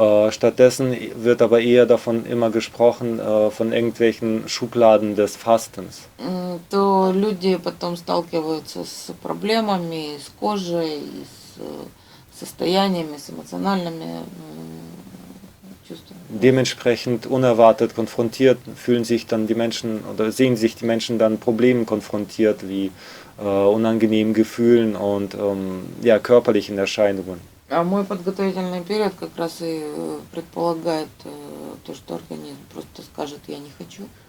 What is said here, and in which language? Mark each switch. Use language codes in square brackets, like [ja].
[de] Stattdessen wird aber eher davon immer gesprochen, von irgendwelchen Schubladen des Fastens. [ru] то люди потом сталкиваются с проблемами, с кожей, с состояниями, с эмоциональными чувствами. [de] Dementsprechend unerwartet konfrontiert fühlen sich dann die Menschen oder sehen sich die Menschen dann Problemen konfrontiert wie unangenehmen Gefühlen und ja, körperlichen Erscheinungen. [ru] А мой подготовительный период как раз и предполагает то, что организм просто скажет «я не хочу».